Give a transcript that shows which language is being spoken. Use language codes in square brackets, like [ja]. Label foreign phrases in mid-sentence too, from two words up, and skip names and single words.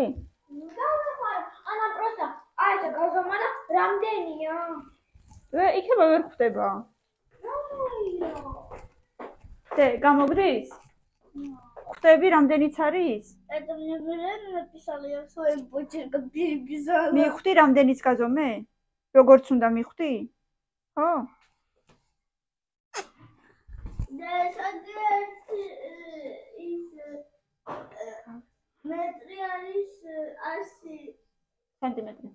[ka] ანა პროსტა, აი ეს გაზომანა რამდენია? იქნება ვერ ხვდება. დე, გამოგდის? ხვდები რამდენიც არის? [ru] Это мне блин написала, я своим почерком переписала. [ka] მიხვდი რამდენიც გაზომე? როგორც უნდა მიხვდი? ხო? Да, სადღაც ის მეტრი არის 100 სანტიმეტრი.